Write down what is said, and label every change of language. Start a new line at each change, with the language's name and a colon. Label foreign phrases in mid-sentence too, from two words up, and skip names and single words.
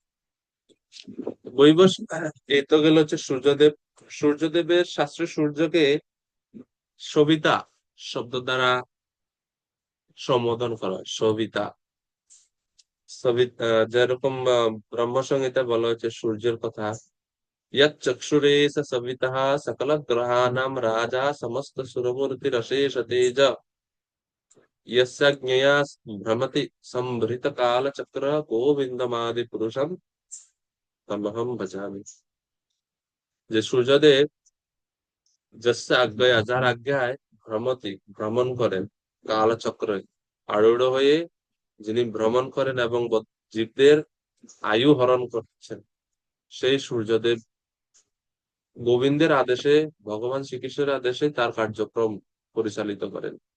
Bangla: বৈবস এই তো গেল হচ্ছে সূর্যদেব। সূর্যদেবের শাস্ত্রে সূর্যকে সবিতা শব্দ দ্বারা সম্বোধন করা হয়। সবিতা, সবিতা যেরকম ব্রহ্ম সংহিতা বলা হচ্ছে সূর্যের কথা,
Sanskrit: यत् चक्षुरे स सवितः सकल ग्रहाणां राजा समस्त सुरमूर्ति रशेष तेज यस्य ज्ञया भ्रमति संभृत काल चक्र गोविंदमादि पुरुषम तमहम भजामि।
Bangla: যে সূর্যদেব
Sanskrit: যস্য আজ্ঞয়া,
Bangla: যার আজ্ঞায় ভ্রমতি ভ্রমণ করেন, কালচক্রে আরূঢ় হয়ে যিনি ভ্রমণ করেন এবং জীবদের আয়ু হরণ করছেন, সেই সূর্যদেব গোবিন্দের আদেশে, ভগবান শ্রীকৃষ্ণের আদেশে তার কার্যক্রম পরিচালিত করেন।